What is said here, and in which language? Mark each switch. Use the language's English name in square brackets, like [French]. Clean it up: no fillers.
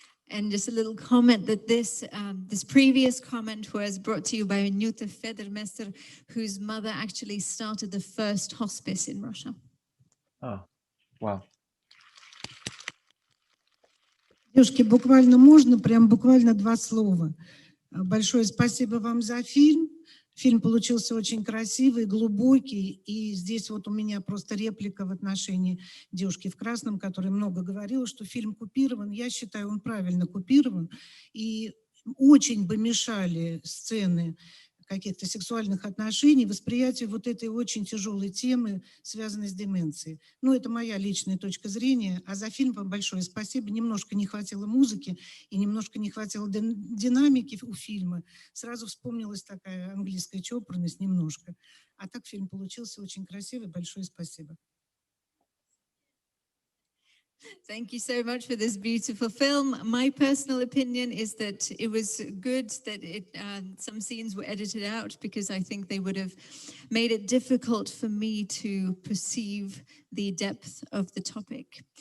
[English] And just a little comment that this previous comment was brought to you by Nyuta Federmester, whose mother actually started the first hospice in Russia. Oh, wow. [Russian] Девушки, буквально можно, прям буквально 2 слова. Большое спасибо вам за фильм. Фильм получился очень красивый, глубокий. И здесь вот у меня просто реплика в отношении девушки в красном, которая много говорила, что фильм купирован. Я считаю, он правильно купирован. И очень бы мешали сцены каких-то сексуальных отношений, восприятию вот этой очень тяжелой темы, связанной с деменцией. Ну, это моя личная точка зрения. А за фильм вам большое спасибо. Немножко не хватило музыки и немножко не хватило динамики у фильма. Сразу вспомнилась такая английская чопорность немножко. А так фильм получился очень красивый. Большое спасибо. [English] Thank you so much for this beautiful film. My personal opinion is that it was good that some scenes were edited out because I think they would have made it difficult for me to perceive the depth of the topic.